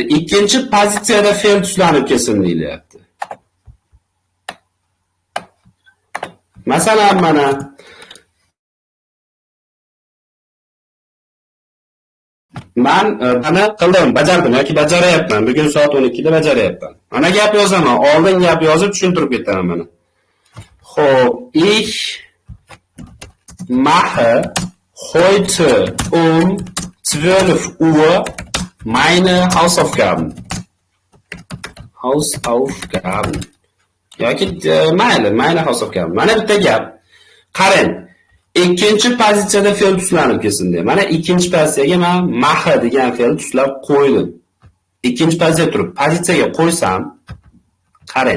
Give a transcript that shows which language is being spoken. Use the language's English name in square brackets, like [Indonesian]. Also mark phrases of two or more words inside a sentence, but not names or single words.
[Uzbek] Ikkinchi pozitsiyada fe'l tuslanib kelsin deyilyapti. Masalan, mana men buni qildim, bajardim yoki bajaryapman. Bugun soat 12 da bajaryapman. Mana gap yozaman. Oldin gap yozib tushuntirib ketaman mana. Xo'p, [German] ich mache heute 12 Uhr meine Hausaufgaben. [Uzbek] Hausaufgaben. Yoki mayli, [German] meine Hausaufgaben. [Uzbek] Mana bitta gap. Qarang. Ikkinchi pozitsiyada fe'l tuslanib kelsin deb. Mana ikkinchi pozitsiyaga men maha degan fe'l tuslab qo'ydim. Ikkinchi pozitsiya turib, pozitsiyaga qo'ysam, qarang.